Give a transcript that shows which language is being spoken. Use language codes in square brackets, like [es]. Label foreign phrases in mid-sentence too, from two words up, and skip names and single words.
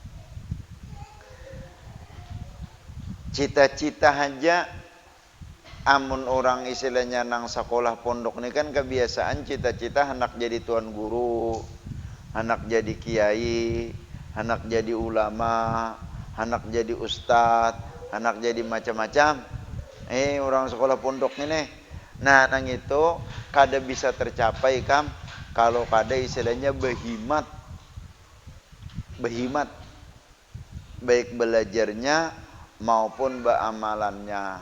[bjn] Cita-cita aja amun orang istilahnya nang sekolah pondok ini kan kebiasaan cita-cita anak jadi tuan guru, anak jadi kiai, anak jadi ulama, anak jadi ustadz, anak jadi macam-macam. Orang sekolah pondok ini. Nah, nang itu kada bisa tercapai kam kalau kada istilahnya behimat. Behimat baik belajarnya maupun beamalannya.